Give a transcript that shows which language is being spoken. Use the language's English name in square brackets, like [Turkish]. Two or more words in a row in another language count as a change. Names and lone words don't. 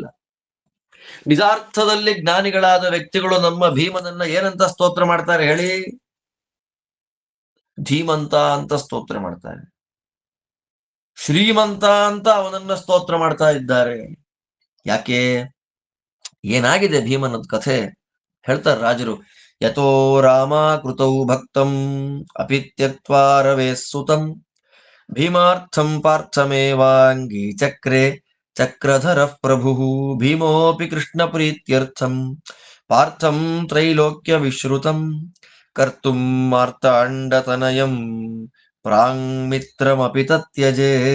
[Kannada] ನಿಜಾರ್ಥದಲ್ಲಿ ಜ್ಞಾನಿಗಳಾದ ವ್ಯಕ್ತಿಗಳು ನಮ್ಮ ಭೀಮನನ್ನ ಏನಂತ ಸ್ತೋತ್ರ ಮಾಡ್ತಾರೆ ಹೇಳಿ? ಧೀಮಂತ ಅಂತ ಸ್ತೋತ್ರ ಮಾಡ್ತಾರೆ, ಶ್ರೀಮಂತ ಅಂತ ಅವನನ್ನ ಸ್ತೋತ್ರ ಮಾಡ್ತಾ ಇದ್ದಾರೆ. ಯಾಕೆ? ಏನಾಗಿದೆ ಭೀಮನದ ಕಥೆ ಹೇಳ್ತಾರೆ ರಾಜರು. [Sanskrit] ಯಥೋ ರಾಮ ಕೃತೌ ಭಕ್ತಂ ಅಪಿ ತ್ಯಕ್ತ್ವಾ ರವೇಃ ಸುತಂ ಭೀಮಾರ್ಥಂ ಪಾರ್ಥಮೇವಾಂಗಿ ಚಕ್ರೆ ಚಕ್ರಧರಃ ಪ್ರಭುಃ ಭೀಮೋಪಿ ಕೃಷ್ಣ ಪ್ರೀತ್ಯರ್ಥಂ ಪಾರ್ಥಂ ತ್ರೈಲೋಕ್ಯ ವಿಶ್ರುತಂ ಕರ್ತುಂ ಮಾರ್ತಾಂಡತನಯಂ ಪ್ರಾಂಮಿತ್ರಮಪಿ ತತ್ಯಜೇ.